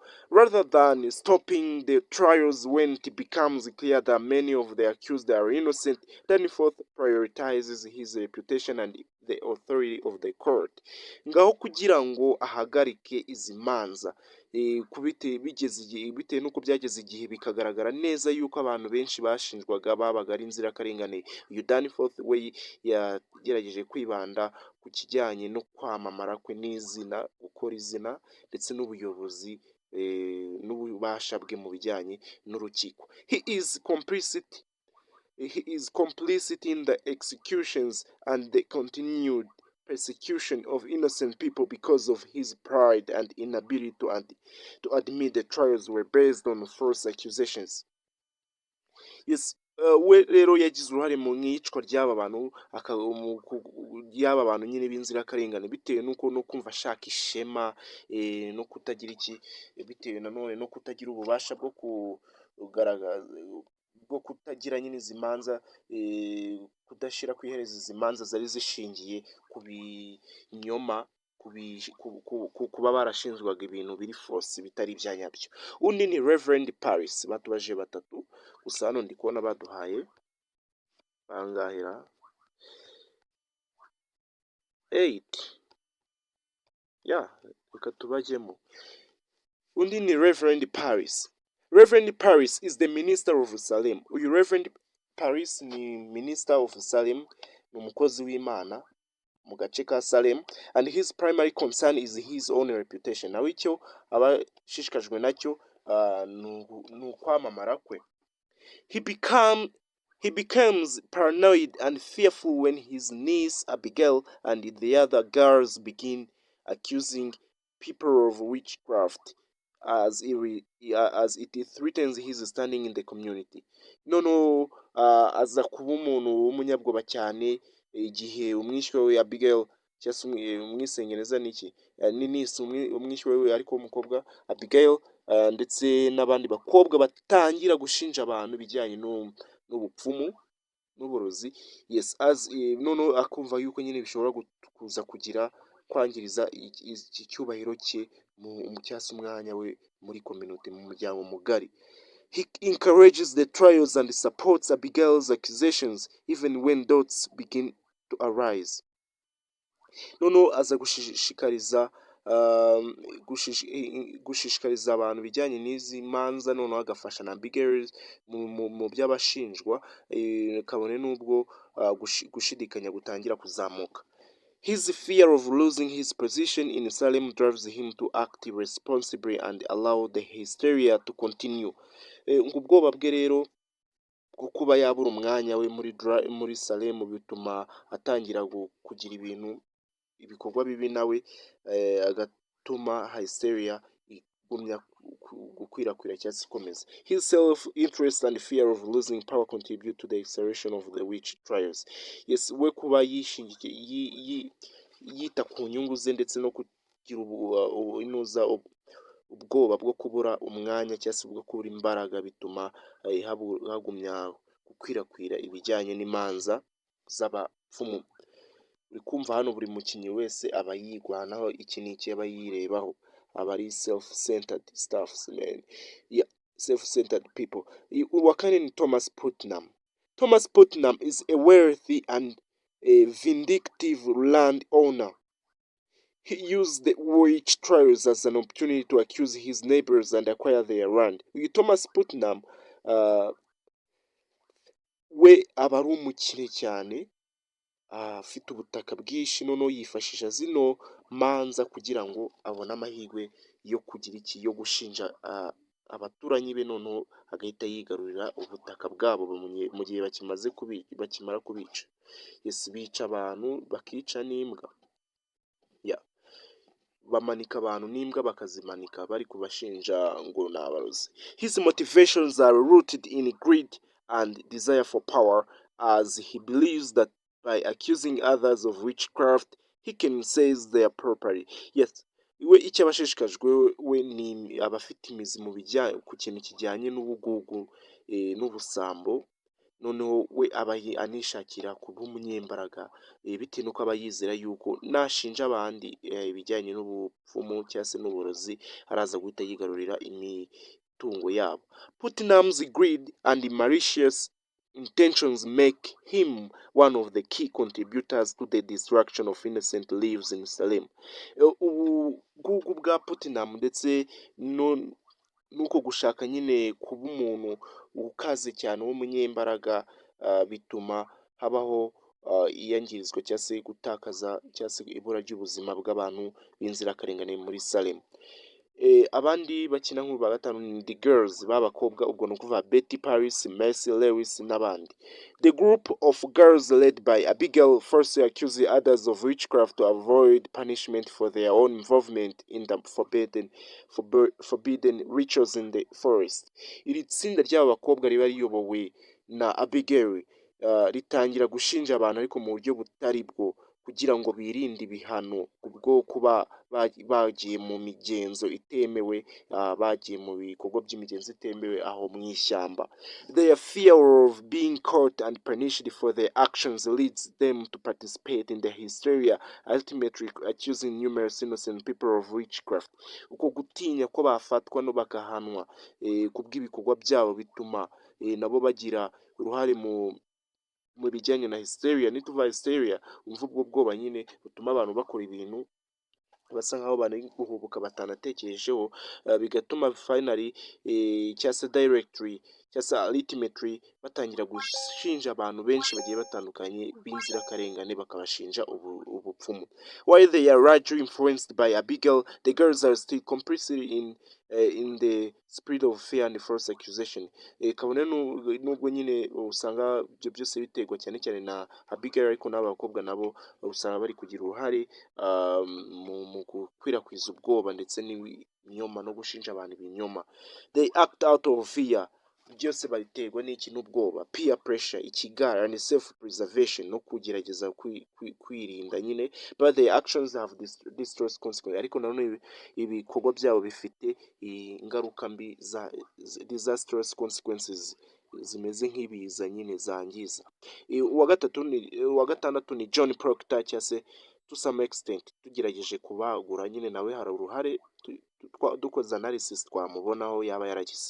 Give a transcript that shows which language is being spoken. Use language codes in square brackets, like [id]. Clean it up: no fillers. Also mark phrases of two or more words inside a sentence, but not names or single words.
[en] Rather than stopping the trials when it becomes clear that many of the accused are innocent, Danforth prioritizes his reputation and the authority of the court. [rw] Ngaho kugira ngo ahagarike izi manza, bitewe n'uko byageze igihe bikagaragara neza yuko abantu benshi bashinjwaga babaga ari inzirakarengane, uyu Danforth we yagerageje kwibanda ku kijyanye no kwamamara kwe n'izina, gukora izina ndetse n'ubuyobozi n'ububasha bwe mu bijyanye n'urukiko. [en] He is complicit his complicity in the executions and the continued persecution of innocent people because of his pride and inability to admit the trials were based on false accusations. [rw] Yes, we rero yagize uruhare mu iyicwa ry'aba bantu y'aba bantu nyine b'inzirakarengane bitewe n'uko no kumva ashaka ishema no kutagira iki bitewe nanone no kutagira ububasha bwo kugaragaza bwo kutagira nyine izi manza kudashyira ku iherezo izi manza zari zishingiye ku binyoma kuba barashinjwaga ibintu biri force bitari ibya nyabyo. Undi ni Reverend Paris, batubaje batatu gusa hano ndi kubona baduhaye bangahera 8 ya reka tubajyemo. Undi ni Reverend Paris. [en] Reverend Paris is the minister of Salem. [rw] Uyu Reverend Paris ni [en] minister of Salem, [rw] ni umukozi w'Imana mu gace ka Salem, [en] and his primary concern is his own reputation. [rw] Nawe icyo abashishikajwe nacyo ni ukwamamara kwe. [en] He becomes paranoid and fearful when his niece Abigail and the other girls begin accusing people of witchcraft as it threatens his standing in the community. [rw] Noneho aza kuba umuntu w'umunyabwoba cyane igihe umwishywa we Abigail cyangwa umwisengeneza n'iki niece umwishywa we ariko w'umukobwa Abigail ndetse n'abandi bakobwa batangira gushinja abantu ibijyanye n'ubupfumu n'uburozi. Yes, noneho akumva yuko nyine bishobora kuza kugira kwangiriza icyubahiro cye mu cyase umwanya we muri community mu muryango mugari. [en] He encourages the trials and supports Abigail's accusations even when doubts begin to arise. [rw] Noneho aza gushishikariza abantu bijyanye n'izi manza, noneho agafasha na Abigail mu by'abashinjwa, kabone n'ubwo gushidikanya gutangira kuzamuka. [en] His fear of losing his position in Salem drives him to act responsibly and allow the hysteria to continue. [rw] Ubwoba bwe rero bwo kuba yabura umwanya we muri Salem bituma atangira kugira ibikorwa bibi nawe, agatuma hysteria igumya gukwirakwira cyangwa ikomeza. [en] His self-interest and fear of losing power contribute to the acceleration of the witch trials. [rw] Yes, we kuba yita ku nyungu ze ndetse no kugira ubwoba bwo kubura umwanya cyangwa se bwo kubura imbaraga bituma hagumya gukwirakwira ibijyanye n'imanza z'abapfumu. Uri kumva hano buri mukinnyi wese aba yigwanaho, iki n'iki aba yirebaho, aba ari [en] self-centered stuffs, man. Yeah, self-centered people. [rw] Uwa kane ni Thomas Putnam. [en] Thomas Putnam is a wealthy and a vindictive landowner. He used the witch trials as an opportunity to accuse his neighbors and acquire their land. [rw] Uyu Thomas Putnam we aba ari umukire cyane, afite ubutaka bwinshi, noneho yifashisha zino manza kugira ngo abone amahirwe yo kugira iki, yo gushinja abaturanyi be, noneho agahita yigarurira ubutaka bwabo mu gihe bakimara kubica. Yes, bica abantu bakica n'imbwa. Yeah, bamanika abantu n'imbwa bakazimanika bari kubashinja ngo ni abarozi. [en] His motivations are rooted in greed and desire for power, as he believes that by accusing others of witchcraft he can seize their property. [rw] Yes, we icyo abashishikajwe we ni abafite imizi mu bijyanye ku kintu kijyanye n'ubugugu n'ubusambo, noneho we aba anishakira kuba umunyembaraga bitewe n'uko aba yizera yuko nashinja abandi ibijyanye n'ubupfumu cyangwa se n'uburozi araza guhita yigarurira imitungo yabo. [en] Putnam's greed and malicious intentions make him one of the key contributors to the destruction of innocent lives in Salem. [rw] Ubugugu bwa Putnam ndetse nuko gushaka nyine kuba umuntu ukaze cyane w'umunyembaraga bituma habaho iyangirizwa cyangwa se gutakaza cyangwa se ibura ry'ubuzima bw'abantu b'inzirakarengane muri Salem. abandi bakina nk'uba gatanu ni [en] The Girls [rw] b'abakobwa, ubwo ni ukuvuga Betty Paris, Mercy Lewis n'abandi. [en] The group of girls led by Abigail falsely accused others of witchcraft to avoid punishment for their own involvement in the forbidden rituals in the forest. [rw] Iri tsinda ry'aba bakobwa riba riyobowe na Abigail ritangira gushinja abantu ariko mu buryo butari bwo kugira ngo birinde ibihano kubwo kuba bagiye mu migenzo itemewe, bagiye mu bikorwa by'imigenzo itemewe aho mu ishyamba. [en] Their fear of being caught and punished for their actions leads them to participate in the hysteria, ultimately accusing numerous innocent people of witchcraft. [rw] Uko gutinya ko bafatwa no bagahanwa kubw'ibikorwa byabo bituma nabo bagira uruhare mu bijyanye na hysteria. Nituva hysteria umva ubwo bwoba nyine butuma abantu bakora ibintu basa nkaho bari guhubuka batanatekerejeho, bigatuma finally cyangwa se directly cyangwa se ultimately batangira gushinja abantu benshi bagiye batandukanye b'inzirakarengane, bakabashinja ubupfumu. [en] While they are largely influenced by Abigail, the girls are still complicit in the spirit of fear and false accusation. [rw] Kabone nubwo nyine usanga ibyo byose biterwa cyane cyane na Abigail, ariko n'abakobwa nabo usanga bari kugira uruhare mu gukwirakwiza ubwoba ndetse n'ibinyoma no gushinja abantu ibinyoma. [en] They act out of fear, [rw] byose babiterwa n'iki? N'ubwoba, [en] peer pressure, ikigara and self preservation, [rw] no kugerageza kwirinda nyine. [en] But their actions have disastrous consequences, [rw] ariko nanone ibikorwa byabo bifite ingaruka mbi za [en] disastrous consequences [rw] zimeze nk'ibiza nyine zangiza. Uwa gatandatu ni John Proctor, cyangwa se [en] to some extent [rw] tugerageje kubagura nyine nawe hari uruhare dukoze analysis twamubonaho yaba yaragize.